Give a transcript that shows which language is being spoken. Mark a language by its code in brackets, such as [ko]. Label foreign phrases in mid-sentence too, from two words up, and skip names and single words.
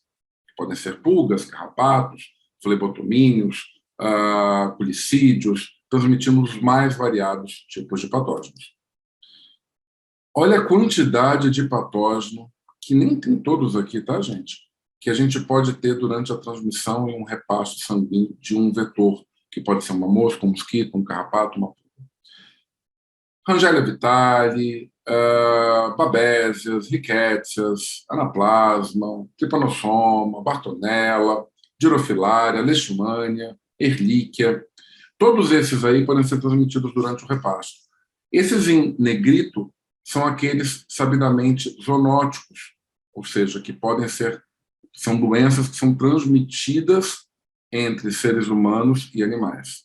[pt] Podem ser pulgas, carrapatos, flebotomíneos, culicídios, transmitindo os mais variados tipos de patógenos. Olha a quantidade de patógeno, que nem tem todos aqui, tá, gente? Que a gente pode ter durante a transmissão e um repasto sanguíneo de um vetor, que pode ser uma mosca, um mosquito, um carrapato, uma pulga. Rangella vitale, babésias, rickétsias, anaplasma, trypanosoma, bartonella, girofilária, leishmania, ehrlichia. Todos esses aí podem ser transmitidos durante o repasto. Esses em negrito são aqueles sabidamente zoonóticos, ou seja, que podem ser, são doenças que são transmitidas entre seres humanos e animais.